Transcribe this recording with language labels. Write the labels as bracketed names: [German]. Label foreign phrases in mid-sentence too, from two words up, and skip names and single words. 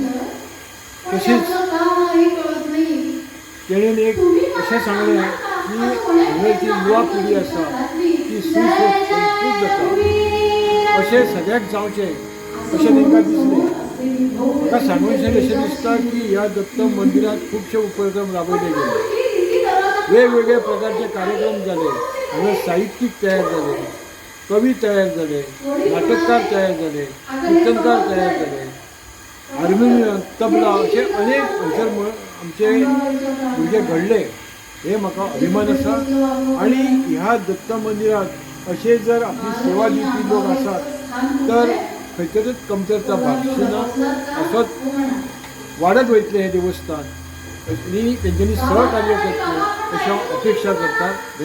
[Konkani] तशीच तेणेन एक अशें सांगलें की हांगाची युवा पिढी आसा ती सुसंस्कृत जाता अशें सगळ्याक जावचें अशें तांकां दिसलें. म्हाका सांगूनशें अशें दिसता की ह्या दत्त मंदिरांत खुबशे उपक्रम राबयले गेले, वेगवेगळे प्रकारचे कार्यक्रम जाले, हांगा साहित्यीक तयार जाले, [Marathi] कवी तयार झाले, नाटककार तयार झाले, कीर्तनकार तयार झाले, हार्मोनियम तबला असे अनेक हंसर आमचे भुरगे घडले. [Konkani] हे म्हाका अभिमान आसा. आणि ह्या दत्त मंदिरात असे जर आपली सेवा दिवपी लोक आसात तर खंय तरीच कमतरता भासना, असोच वाडत वयतलें हें देवस्थान आणि तेंच्यांनी सहकार्य करचें अशी हांव अपेक्षा करता.